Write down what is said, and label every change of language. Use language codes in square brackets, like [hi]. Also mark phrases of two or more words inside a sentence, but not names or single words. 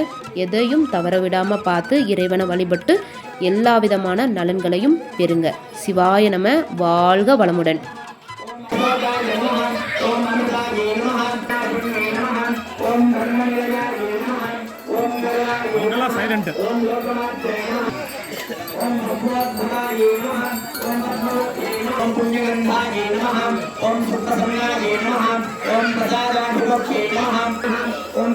[ta] எதையும் தவற விடாமல் பார்த்து இறைவனை வழிபட்டு எல்லா விதமான நலன்களையும் பெறுங்க. சிவாய நம. வாழ்க வளமுடன். [sa] சைலண்ட் ओम पुण्यगंधाये नमः ओम सुप्तसमयाये नमः ओम प्रसादाभिमुख्ये नमः ओम